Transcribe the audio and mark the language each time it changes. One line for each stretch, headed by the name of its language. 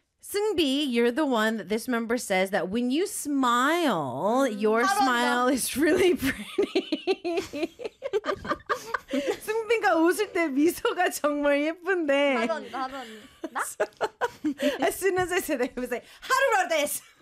English: Seungbi, you're the one that this member says that when you smile, your smile is really pretty.
Korean: 승빈가 웃을 때 미소가 정말 예쁜데. 하루나?
English: As soon as I said that, he was like, "How do I do this?"